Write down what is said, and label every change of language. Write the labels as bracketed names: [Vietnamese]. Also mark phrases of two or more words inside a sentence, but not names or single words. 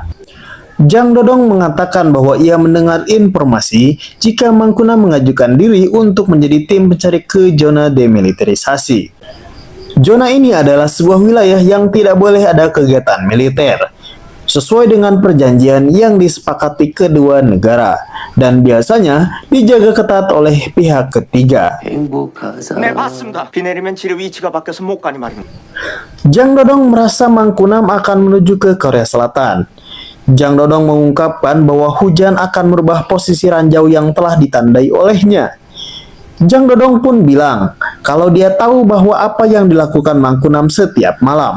[Indonesian] Jang Dodong mengatakan bahwa ia mendengar informasi jika Mangkunam mengajukan diri untuk menjadi tim pencari ke zona demilitarisasi. Zona ini adalah sebuah wilayah yang tidak boleh ada kegiatan militer, sesuai dengan perjanjian yang disepakati kedua negara, dan biasanya dijaga ketat oleh pihak ketiga. [Korean] 네, 맞습니다. 비 내리면 지뢰 위치가 바뀌어서 못 가니 말입니다. [Indonesian] Jang Dodong merasa Mangkunam akan menuju ke Korea Selatan. Jang Dodong mengungkapkan bahwa hujan akan merubah posisi ranjau yang telah ditandai olehnya. Jang Dodong pun bilang kalau dia tahu bahwa apa yang dilakukan Mangkunam setiap malam.